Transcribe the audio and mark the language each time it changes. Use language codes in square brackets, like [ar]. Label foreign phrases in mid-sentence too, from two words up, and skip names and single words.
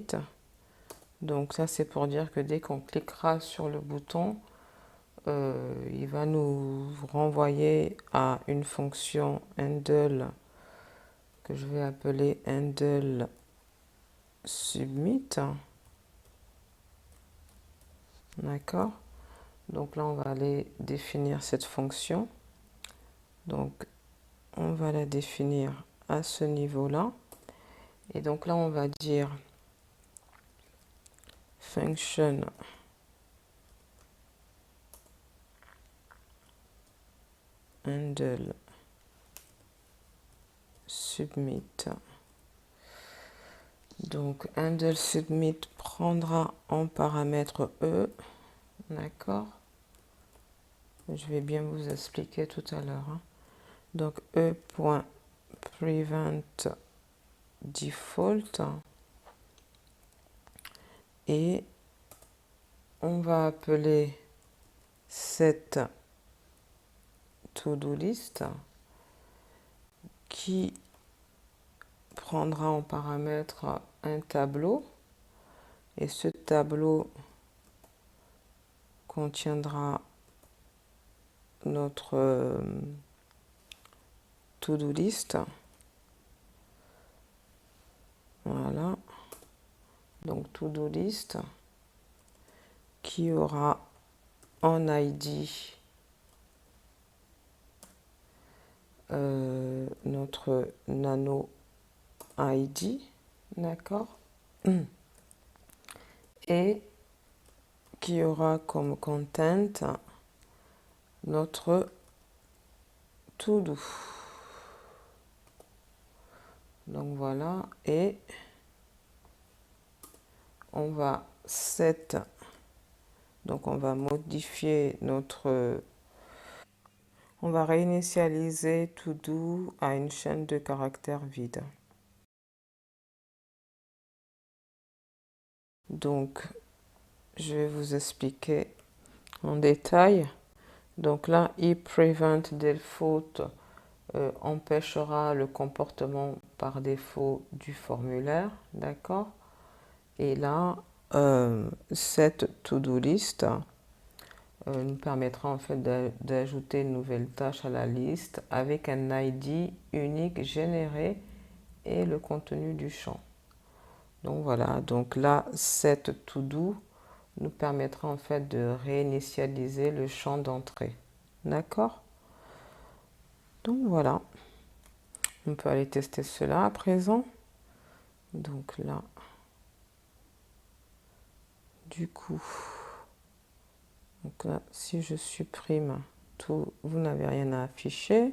[fr] Donc ça, c'est pour dire que dès qu'on cliquera sur le bouton, il va nous renvoyer à une fonction handle que je vais appeler [en] handle submit. [fr] D'accord. Donc là, on va aller définir cette fonction. Donc, on va la définir à ce niveau-là. Et donc là, on va dire [en] function handle submit. [fr] Donc, [en] handle submit [fr] prendra en paramètre E. D'accord. Je vais bien vous expliquer tout à l'heure. Hein. Donc, [en] E.prevent default. [fr] Et on va appeler cette [en] to-do list [fr] qui prendra en paramètre un tableau. Et ce tableau contiendra notre [en] to-do list. [fr] Voilà. Donc [en] to-do list [fr] qui aura en ID notre nano ID, d'accord, et qui aura comme content notre to-do. Donc voilà, et on va donc on va modifier notre On va réinitialiser [en] To Do [fr] à une chaîne de caractères vide. Donc, je vais vous expliquer en détail. Donc là, [en] if prevent default [fr] empêchera le comportement par défaut du formulaire, d'accord? Et là, cette [en] to-do list [fr] nous permettra en fait d'ajouter une nouvelle tâche à la liste avec un ID unique généré et le contenu du champ. Donc voilà, donc là, cette to-do nous permettra en fait de réinitialiser le champ d'entrée. D'accord? Donc voilà, on peut aller tester cela à présent. Donc là, du coup, donc là, si je supprime tout, vous n'avez rien à afficher.